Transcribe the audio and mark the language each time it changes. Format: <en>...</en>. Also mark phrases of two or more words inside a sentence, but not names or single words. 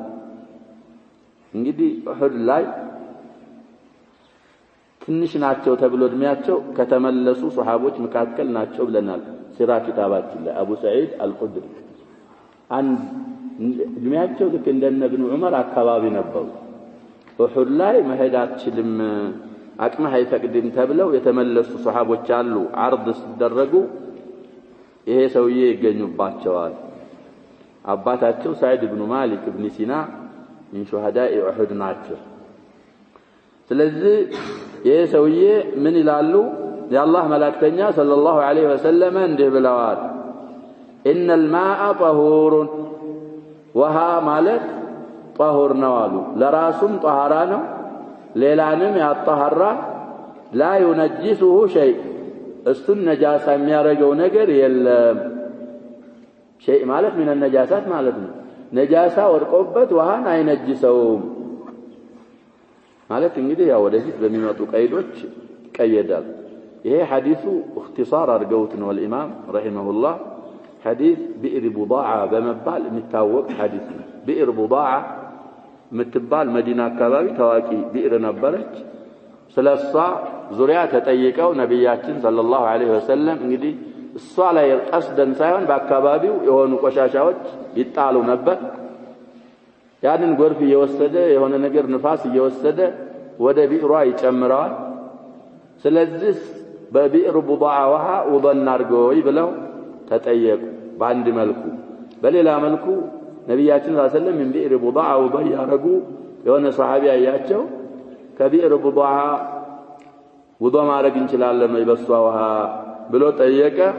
<am>እንግዲህ ኡሁድ ላይ ትንሽ ናቸው ተብሎ እድሜያቸው ከተመለሱ ሱሐቦች መካከል ናቸው ብለናል ሲራ ኪታባችን ላይ አቡ ሰዒድ አልኹድሪ አንድ እድሜያቸው ልክ እንደነ ኢብኑ ዑመር አካባቢ ነበሩ ኡሁድ ላይ መሄድ አትችልም አቅመህ አይፈቅድም ተብለው የተመለሱ ሱሐቦች አሉ አርድ ሲደረጉ ይሄ ሰውዬ ይገኙባቸዋል አባታቸው ሰዒድ ኢብኑ ማሊክ ኢብኑ ሲና</am> <ar>من شهداء أحد</ar> <am>ናቸው ስለዚህ ይሄ ሰውዬ ምን ይላሉ የአላህ መላእክተኛ</am> <ar>صلى الله عليه وسلم</ar> <am>እንዲህ ብለዋል</am> <ar>إن الماء طهور وها</ar> <am>ማለት طهور ነው አሉ ለራሱም طهارة ነው ሌላንም ያጣሃራ</am> <ar>لا ينجسه شيء</ar> <am>እሱን ነጃሳ የሚያረገው ነገር የለም شيء ማለት</am> <ar>من النجاسات</ar> <am>ማለት ነው ነጃሳ ወርቆበት ውሃን አይነጅሰውም ማለት እንግዲህ ያው ወደፊት በሚመጡ ቀይዶች ቀየዳል ይሄ ሐዲሱ اختصار አድርገውት ነው</am> <ar>الامام رحمه الله حديث بئر بضاعة</ar> <am>በመባል የሚታወቅ ሐዲስ ነው</am> <ar>بئر بضاعة</ar> <am>ምትባል መዲና አካባቢ ታዋቂ بئر ነበረች ስለሷ ዙሪያ ተጠይቀው ነብያችን</am> <ar>صلى الله عليه وسلم</ar> <am>እንግዲህ እሷ ላይ ቀስደን ሳይሆን በአካባቢው የሆኑ ቆሻሻዎች ይጣሉ ነበር ያንን ጎርፍ እየወሰደ የሆነ ነገር ንፋስ እየወሰደ ወደ ቢዕሯ ይጨምራል ስለዚህ በቢዕር ቡዳዓ ውሃ ውضን አድርገው ይብለው ተጠየቁ በአንድ መልኩ በሌላ መልኩ ነብያችን</am> <ar>صلى الله عليه وسلم</ar> <am>ምን ቢዕር ቡዳዓ ውضን ያረጉ የሆነ ሱሐቢ አያቸው ከቢዕር ቡዳዓ ውضን ማድረግ እንችላለን ወይ በሷ ውሃ ብሎ ጠየቀ</am>